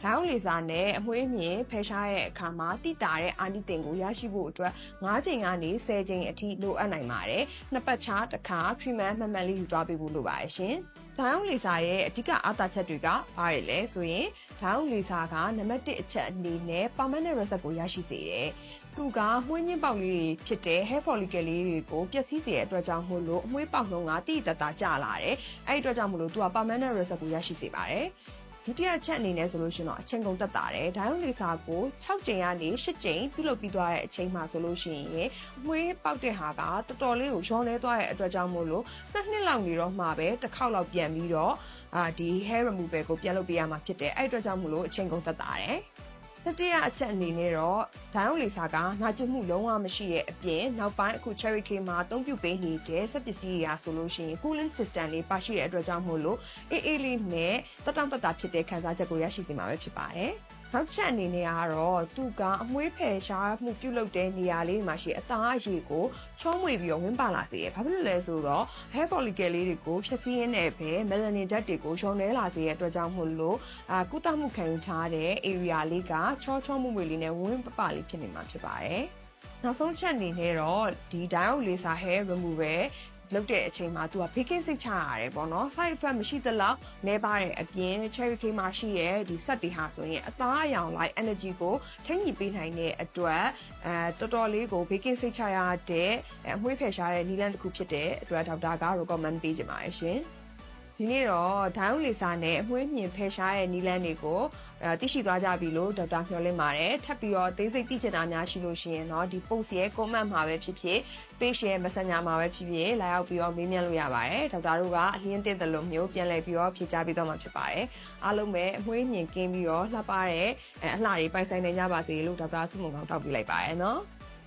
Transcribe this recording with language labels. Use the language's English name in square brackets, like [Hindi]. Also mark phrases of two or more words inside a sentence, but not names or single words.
[English] diode laser [Burmese] နဲ့အမွှေးမြင်ဖယ်ရှားတဲ့အခါမှာတိတာတဲ့အာနိသင်ကိုရရှိဖို့အတွက်9ကြိမ်ကနေ10ကြိမ်အထိလိုအပ်နိုင်ပါတယ်။နှစ်ပတ်ခြားတစ်ခါ treatment မှန်မှန်လေးယူသွားပေးဖို့လိုပါတယ်ရှင်။ [English] diode laser [Burmese] ရဲ့အဓိကအားသာချက်တွေကဘာတွေလဲဆိုရင် [English] diode laser [Burmese] ကနံပါတ်1အချက်အနေနဲ့ [English] permanent result [Burmese] ကိုရရှိစေတယ်။သူကမွှေးညင်းပေါက်လေးတွေဖြစ်တဲ့ [English] hair follicle [Burmese] လေးတွေကိုပျက်စီးစေတဲ့အတွက်ကြောင့်မို့လို့အမွှေးပေါ က်နှုန်းကတိတိတတ်တာကျလာတယ်။အဲ့ဒီအတွက်ကြောင့်မို့လို့သူက [English] permanent result [Burmese] ကိုရရှိစေပါတယ်။ဒုတိယချက်အနေနဲ့ဆိုလို့ရှိရင်တော့အချိန်ကုန်သက်သာတယ်။ [English] diode laser [Burmese] ကို6ကြိမ်ကနေ8ကြိမ်ပြုလုပ်ပြီးသွားတဲ့အချိန်မှာဆိုလို့ရှိရင်အမွှေးပေါက်တဲ့ဟာကတော်တော်လေးကိုရောနေသွားတဲ့အတွက်ကြောင့်မို့လို့2 နှစ်လောက်နေတော့မှပဲတစ်ခေါက်လောက်ပြန်ပြီးတော့ဒီ [English] hair removal [Burmese] ကိုပြန်လုပ်ပေးရမှာဖြစ်တယ်။အဲ့ဒီအတွက်ကြောင့်မို့လို့အချိန်ကုန်သက်သာတယ်။တ တိယအချက်အနေနဲ့တော့ [English] diode laser [Burmese] ကနာကျင်မှုလုံးဝမရှိတဲ့အပြင်နောက်ပိုင်းအခု cherry cake မှာအသုံးပြုပေးနေတဲ့စက်ပစ္စည်းတွေဆိုလို့ရှိရင် [English] cooling system [Burmese] လေးပါရှိတဲ့အတွက်ကြောင့်မို့လို့အေးလေးနဲ့တက်တောင့်တက်တာဖြစ်တဲ့ခံစားချက်ကိုရရှိစေမှာပဲဖြစ်ပါတယ်။နောက်ချက်အနေနဲ့ကတော့သူကအမွှေးဖယ်ရှားမှုပြုလုပ် တဲ့နေရာလေးမှာရှိအသားအရည်ကိုချောမွေပြီးတော့ဝင်ပါလာစေတယ်။ဘာဖြစ်လို့လဲဆိုတော့ [English] hair follicle [Burmese] လေးတွေကိုဖြည့်ဆည်းရင်းနဲ့ပဲ melanin ဓာတ်တွေကိုရောနေလာစေတဲ့အတွက်ကြောင့်မို့လို့ကုသမှုခံယူထားတဲ့ area လေးကချောမွေလေးနဲ့ဝင် ပပလေးဖြစ်နေမှာဖြစ်ပါတယ်။နောက်ဆုံးချက်အနေနဲ့တော့ဒီ [English] diode laser hair removal [Burmese] လုပ်တဲ့အချိန်မှာသူက baking စိတ်ချရတယ်ပေါ့နော် [English] side effect [Burmese] မရှိသလောက်နဲပါတဲ့အပြင် cherry cake မှာရှိရဲ့ဒီစက်တွေဟာဆိုရင်အသားအရောင်လိုက် energy ကိုထိန်းညှိပေးနိုင်တဲ့အတွက်တော်တော်လေးကို baking စိတ်ချရတဲ့အမွှေးဖ ယ်ရှားတဲ့နည်းလမ်းတစ်ခုဖြစ်တဲ့အတွက်ဒေါက်တာက recommend ပေးချင်ပါတယ်ရှင်ဒီနေ့တော့ [English] diode laser [Burmese] နဲ့အမွှေးမြင်ဖယ်ရှားတဲ့နည်းလမ်းတွေကိုသိရှိသွားကြပြီလို့ဒေါက်တာမျှော်လင့်ပါတယ်ထပ်ပြီးတော့သိစိတ်သိချင်တာများရှိလို့ရှိရင်တော့ဒီ post ရဲ့ comment မှာပဲဖြစ်ဖြစ် page ရဲ့ messenger မှာပဲဖြစ်ဖြစ်လာရောက်ပြီးတော့မေးမြန်းလို့ရပါတယ်ဒေါက်တာတို့ကအလင်းတင်တယ်လို့မျိုးပြန်လည်ပြီးတော့ဖြေကြားပေးတော့မှာဖြစ်ပါတယ်အားလုံးပဲအမွှေးမြင်ကင်းပြီးတော့လှပတဲ့အလှတွေပိုင်ဆိုင်နိုင်ကြပါစေလို့ဒေါက်တာဆုမွန်ကောင်းတောက်ပေးလိုက်ပါတယ်နော်